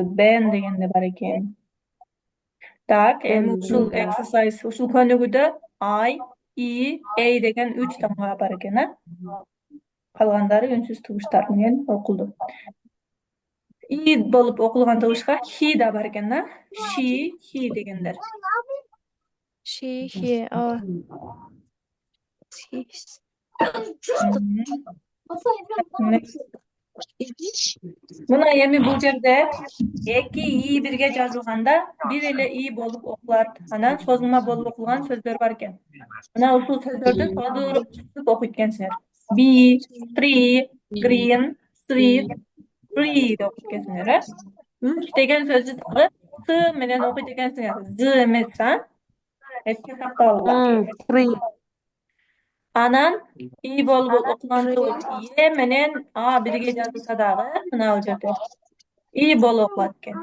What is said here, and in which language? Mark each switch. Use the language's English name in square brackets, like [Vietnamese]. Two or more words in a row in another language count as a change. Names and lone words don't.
[Kyrgyz] Ben дегенде бар экен. Так, эми ушул эксерсайз, ушул көнүгүүдө I, И, A деген 3 тамга бар экен, а? Калгандары үнсүз тыгыштар менен окулду. И болуп окулган тыгышка he да бар экен, а? [English] She, he дегендер. She, he, he's. Next. [Kyrgyz] Мына эми бул жерде эки и бирге жазылганда бир эле и болуп окулат. Анан созулма болуп окулган сөздөр бар экен. Мына ушул сөздөрдү соодуруп окуйт экенсиңер. [English] Be, tree, green, sweet, free [Kyrgyz] деп окуйт экенсиңер, э? Үч деген сөздү дагы с менен окуйт экенсиңер. З эмес, эске сактап алгыла. [English] Three. [Kyrgyz] Анан и болуп окулган е менен а бирге жазылса дагы мына бул жерде и болуп окулат экен.